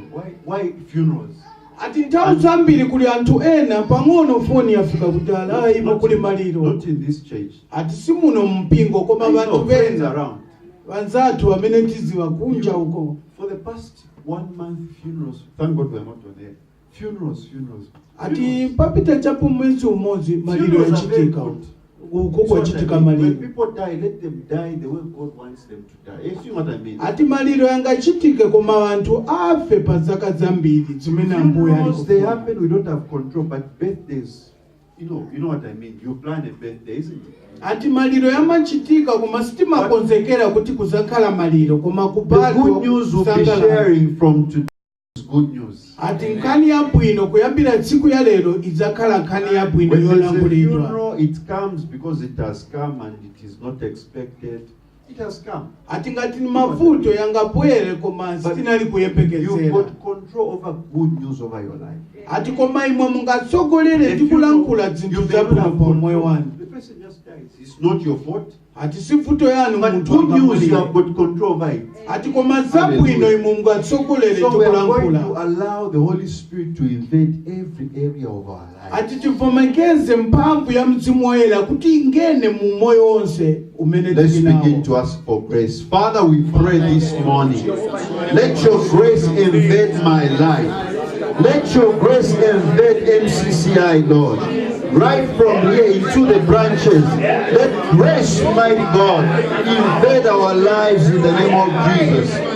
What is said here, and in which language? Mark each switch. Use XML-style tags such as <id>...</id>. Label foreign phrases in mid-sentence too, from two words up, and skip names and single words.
<en>Why funerals? Not in this church. I know friends around. For the past 1 month, funerals. Thank God we are not on air. Funerals.</en> <ny>Ati papita chapo mwezi umozi maliro yachitika uko chitika maliro.</ny> <en>When people die, let them die the way God wants them to die. You see what I mean?</en> <ny>Ati maliro yangachitike koma vantu afe pazaka zambiri zimene ambuya aliko.</ny> <en>They happen, we don't have control, but birthdays, you know what I mean? You plan a birthday, isn't it?</en> <ny>Ati maliro yamachitika koma sitima konzekera kuti kuzakhala maliro koma kubadwa.</ny> <en>The good news we'll be sharing from today is good news.</en> <ny>Ati nkani yabwino kuyambira tsiku ya lero izakhala nkani yabwino yolangulidwa.</ny> <en>Funeral, it comes because it has come and it is not expected. It has come.</en> <ny>Ati ngati ni mavuto yangabwere koma sitinali kuyembekezera.</ny> <en>You've got control over good news over your life.</en> <ny>Ati koma imwe mungatsogolere ndikulankhula zinthu zabwino pa moyo wanu.</ny> <en>The person just dies. It's not your fault.</en> <ny>Ati si vuto yanu but muntu</ny> <en>good news, you have got control over it.</en> <ny>Ati koma zabwino imwe mungatsogolere</ny> <en>So we are going ndikulankhula. to allow the Holy Spirit to invade every area of our life.</en> <ny>Ati tivomekeze mphamvu ya Mzimu Woyera kuti ingene mu moyo wonse umene Let's tinawo.</ny> <en>begin to ask for grace. Father, we pray this morning. Let your grace invade my life. Let your grace invade MCCI, Lord. Right from here into the branches. Let grace, mighty God, invade our lives in the name of Jesus.</en>